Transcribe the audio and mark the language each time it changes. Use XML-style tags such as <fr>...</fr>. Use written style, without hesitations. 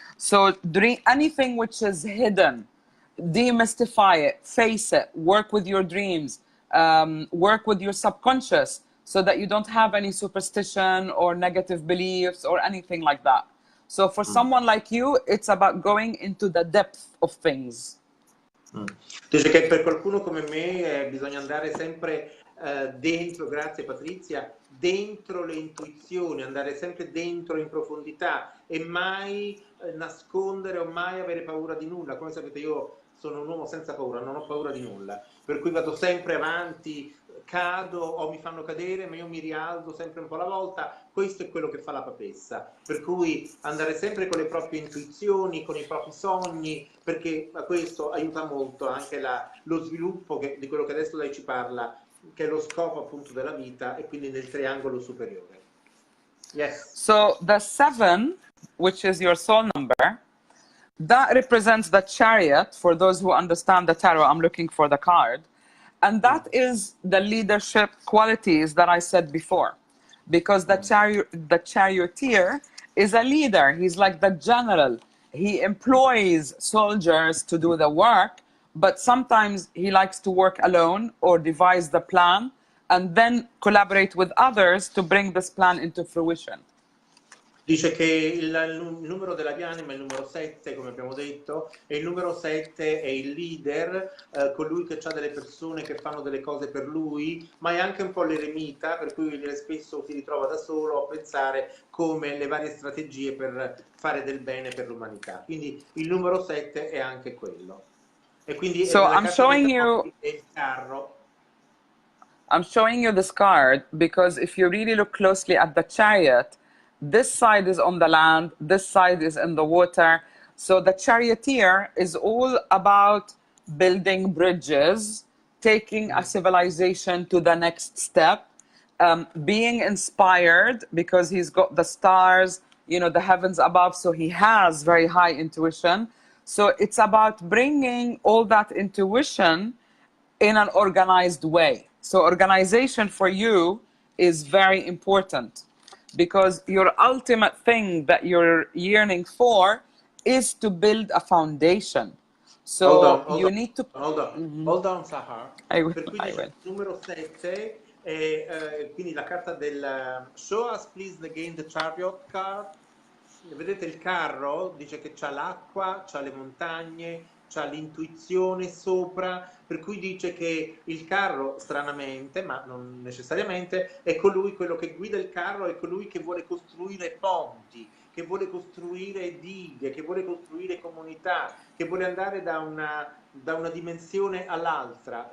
<en>So, anything which is hidden, demystify it, face it, work with your dreams, work with your subconscious so that you don't have any superstition or negative beliefs or anything like that. So for someone like you, it's about going into the depth of things.</en> <it>Dice che per qualcuno come me bisogna andare sempre dentro, grazie Patrizia, dentro le intuizioni, andare sempre dentro in profondità e mai nascondere o mai avere paura di nulla. Come sapete io sono un uomo senza paura, non ho paura di nulla, per cui vado sempre avanti, cado o mi fanno cadere, ma io mi rialzo sempre un po' alla volta. Questo è quello che fa la papessa, per cui andare sempre con le proprie intuizioni, con i propri sogni, perché questo aiuta molto anche lo sviluppo di quello che adesso lei ci parla, che è lo scopo appunto della vita e quindi nel triangolo superiore.</it> <en>Yes. So the 7, which is your soul number, that represents the chariot. For those who understand the tarot, I'm looking for the card. And that is the leadership qualities that I said before. Because the charioteer is a leader. He's like the general. He employs soldiers to do the work, but sometimes he likes to work alone or devise the plan and then collaborate with others to bring this plan into fruition.</en> <it>Dice che il numero della dianima è il numero 7, come abbiamo detto, e il numero 7 è il leader, colui che ha delle persone che fanno delle cose per lui, ma è anche un po' l'eremita, per cui spesso si ritrova da solo a pensare come le varie strategie per fare del bene per l'umanità. Quindi il numero 7 è anche quello. E quindi</it> <en>so I'm showing you</en> <it>il carro.</it> <en>I'm showing you this card because if you really look closely at the chariot, this side is on the land, this side is in the water. So the charioteer is all about building bridges, taking a civilization to the next step, being inspired because he's got the stars, you know, the heavens above, so he has very high intuition. So it's about bringing all that intuition in an organized way. So organization for you is very important because your ultimate thing that you're yearning for is to build a foundation. So you need to... Hold on, Sahar. I will.</en> <it>Per cui dice il numero 7 è quindi la carta del</it> <en>show us please again the chariot card.</en> <it>Vedete il carro? Dice che c'ha l'acqua, c'ha le montagne, c'ha l'intuizione sopra, per cui dice che il carro, stranamente, ma non necessariamente, è colui, quello che guida il carro, è colui che vuole costruire ponti, che vuole costruire dighe, che vuole costruire comunità, che vuole andare da una dimensione all'altra.</it>